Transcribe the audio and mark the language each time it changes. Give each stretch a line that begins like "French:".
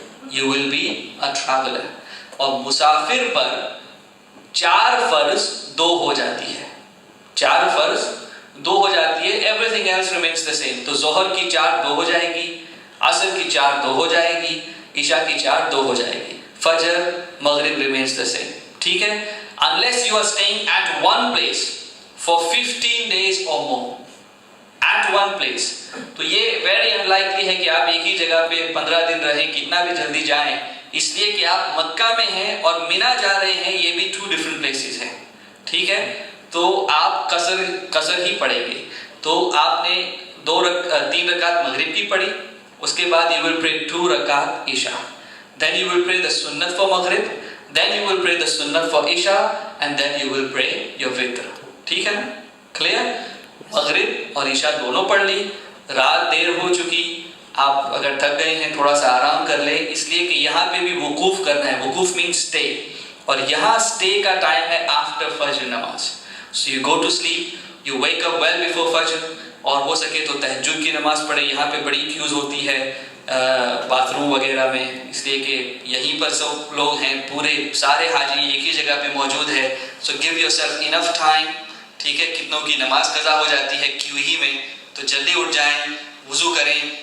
English: You will be a traveler.
Urdu: اور مسافر پر 4 فرض 2 ہو جاتی ہے. 4 فرض 2 ہو جاتی ہے.
English: Everything else remains the same.
Urdu: تو ظہر کی 4 2 ہو جائے گی، عصر کی 4 2 ہو جائے گی، عشاء کی 4 2 ہو جائے گی.
English: فجر مغرب remains the same.
Urdu: ٹھیک ہے.
English: Unless you are staying at one place for 15 days or more. At one place.
Urdu: تو یہ
English: very unlikely
Urdu: ہے کہ آپ ایک ہی جگہ پہ 15 دن رہیں، کتنا بھی جلدی جائیں. اس لیے کہ آپ مکہ میں ہیں اور مینا جا رہے ہیں، یہ بھی
English: 2 different places
Urdu: ہیں. ٹھیک ہے. تو آپ قصر ہی پڑھیں گے. تو آپ نے 3 رکعت مغرب کی پڑھی، اس کے بعد
English: you will pray 2
Urdu: رکعت عشاء.
English: Then you will pray the sunnat for Maghrib, then you will pray the sunnat for Isha, and then you will pray your witr.
Urdu: ٹھیک ہے نا؟ کلیئر. مغرب اور عشاء دونوں پڑھ لی. رات دیر ہو چکی، آپ اگر تھک گئے ہیں تھوڑا سا آرام کر لیں، اس لیے کہ یہاں پہ بھی وقوف کرنا ہے. وقوف
English: means stay،
Urdu: اور یہاں stay کا ٹائم ہے after فجر نماز.
English: So you go to sleep, you wake up well before فجر،
Urdu: اور ہو سکے تو تہجد کی نماز پڑھیں. یہاں پہ بڑی کیوز ہوتی ہے باتھ روم وغیرہ میں، اس لیے کہ یہیں پر سب لوگ ہیں، پورے سارے حاجی ایک ہی جگہ پہ موجود ہے.
English: So give yourself enough time.
Urdu: ٹھیک ہے. کتنوں کی نماز قضا ہو جاتی ہے کیوں ہی میں، تو جلدی اٹھ جائیں، وضو کریں.